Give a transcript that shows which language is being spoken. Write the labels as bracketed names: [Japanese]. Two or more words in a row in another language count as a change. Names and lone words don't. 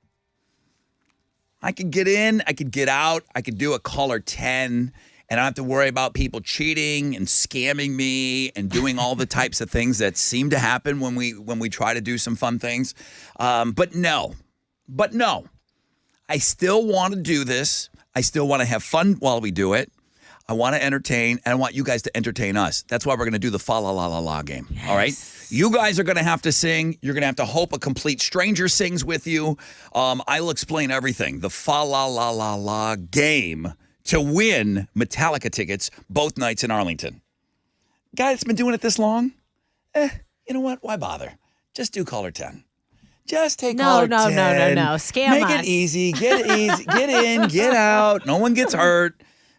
[English] I could get in, I could get out, I could do a caller 10, and I don't have to worry about people cheating and scamming me and doing all the types of things that seem to happen when we try to do some fun things. But no, I still want to do this. I still want to have fun while we do it. I want to entertain, and I want you guys to entertain us. That's why we're going to do the fa la la la la game. Yes. All right? You guys are going to have to sing. You're going to have to hope a complete stranger sings with you. I'll explain everything. The fa la la la la game to win Metallica tickets both nights in Arlington. Guy that's been doing it this long, you know what? Why bother? Just do caller 10. Just take caller 10. No. Scam Make us. it easy. Get in, get out. No one gets hurt.